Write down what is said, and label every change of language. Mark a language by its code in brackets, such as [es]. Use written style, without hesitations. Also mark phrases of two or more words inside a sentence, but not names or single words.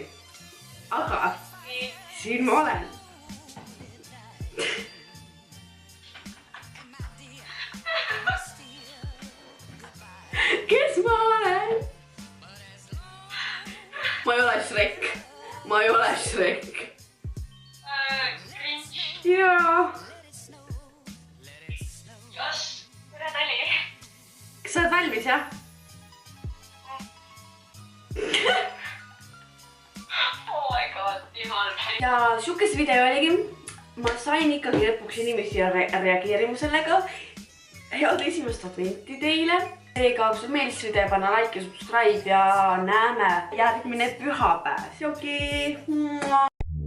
[et] Aga siin ma olen. Kes ma olen? Ma ei ole Shrek. Ma ei ole Shrek. Cringe. Jaa. Jos, tere Tali. Kas sa oled valmis, jah? [en] Oh my god, [et] nii halb. Ja siukest video oligi. Ma sain ikkagi lõpuks inimesi reageerima sellega. Head esimest adventi teile. Seega, kui sul meeldis video, panna like ja subscribe ja näeme järgmine pühapäev. Joki!